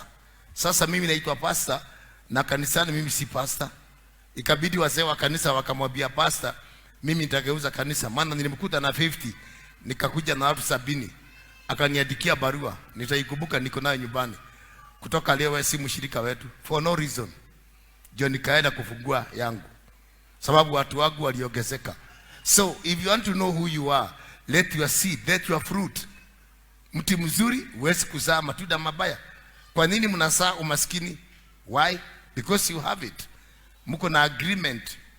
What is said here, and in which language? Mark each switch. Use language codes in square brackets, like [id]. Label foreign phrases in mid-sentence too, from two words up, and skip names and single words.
[sw] Sasa mimi naitwa pastor na kanisani mimi si pastor. Ikabidi wazee wa kanisa wakamwambia pastor, mimi nitageuza kanisa, maana nilimkuta na 50, nikakuja na watu 70. Akaniandikia barua, nitaikumbuka, niko nayo nyumbani. Kutoka leo wewe si mshirika wetu [en] for no reason. [sw] Ndio nikaenda kufungua yangu, sababu watu wangu waliongezeka. [en] So if you want to know who you are, let your seed, let your fruit. [sw] Mti mzuri huwezi kuzaa matunda mabaya. Kwa nini mnazaa umaskini? [en] Why? Because you have it. [sw] Mko na agreement